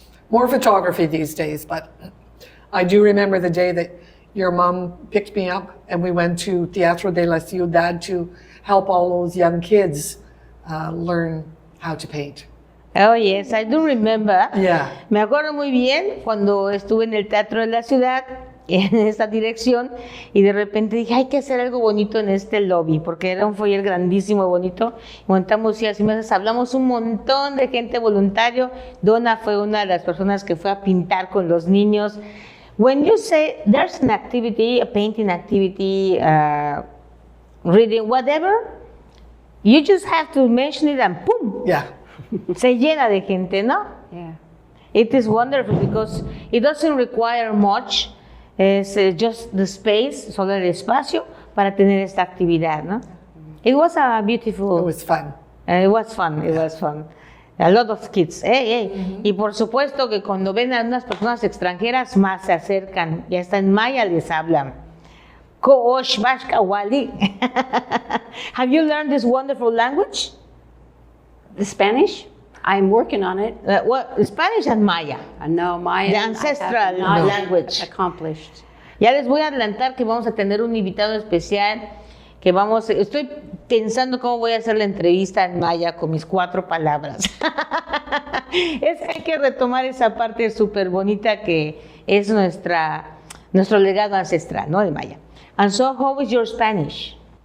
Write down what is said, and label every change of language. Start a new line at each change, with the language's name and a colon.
English: More photography these days, but I do remember the day that your mom picked me up and we went to Teatro de la Ciudad to help all those young kids learn how to paint. Oh, yes, I do remember. Yeah.
Spanish: Me acuerdo muy bien cuando estuve en el Teatro de la Ciudad, en esta dirección, y de repente dije, hay que hacer algo bonito en este lobby, porque era un foyer grandísimo, bonito. Montamos sillas y mesas, hablamos un montón de gente voluntario. Donna fue una de las personas que fue a pintar con los niños.
English: When you say there's an activity, a painting activity, reading, whatever, you just have to mention it and boom. Yeah.
Spanish: Se llena de gente, ¿no?
English: Yeah. It is wonderful because it doesn't require much.
Spanish: Es
English: just the space,
Spanish: solo el espacio para tener esta actividad, ¿no?
English: It was a beautiful. It was fun. It was fun. It was fun. A lot of kids.
Spanish: Y por supuesto que cuando ven a unas personas extranjeras más se acercan y hasta en maya les hablan. Koosh Bashka Wali.
English: Have you learned this wonderful language? The Spanish? I'm working on it. Spanish and Maya. No, Maya. The ancestral language. Accomplished.
Spanish: Ya les voy a adelantar que vamos a tener un invitado especial, estoy pensando cómo voy a hacer la entrevista en Maya con mis 4 palabras. Hay que retomar esa parte súper bonita que es nuestro legado ancestral, ¿no? De Maya.
English: And so, how is your Spanish?